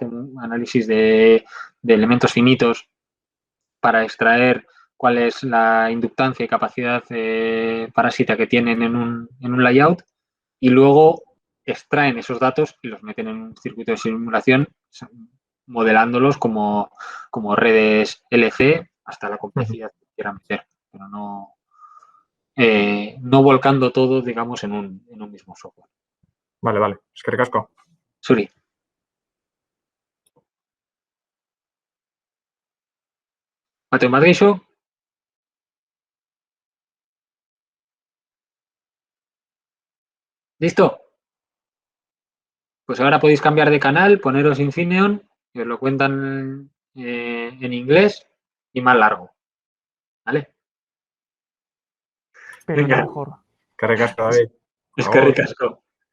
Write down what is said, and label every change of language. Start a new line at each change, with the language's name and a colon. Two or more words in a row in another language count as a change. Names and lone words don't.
Spanish: un análisis de elementos finitos para extraer cuál es la inductancia y capacidad parásita que tienen en un layout, y luego extraen esos datos y los meten en un circuito de simulación, modelándolos como redes LC hasta la complejidad que quieran meter, pero no volcando todo, digamos, en un mismo software. Vale.
Basque: Eskerrik asko. Zuri.
Spanish: Mateo, ¿más eso? ¿Listo? Pues ahora podéis cambiar de canal, poneros Infineon, que os lo cuentan en inglés y más largo. ¿Vale? Pero Venga. mejor.
Basque: Eskerrik asko, David. Eskerrik asko.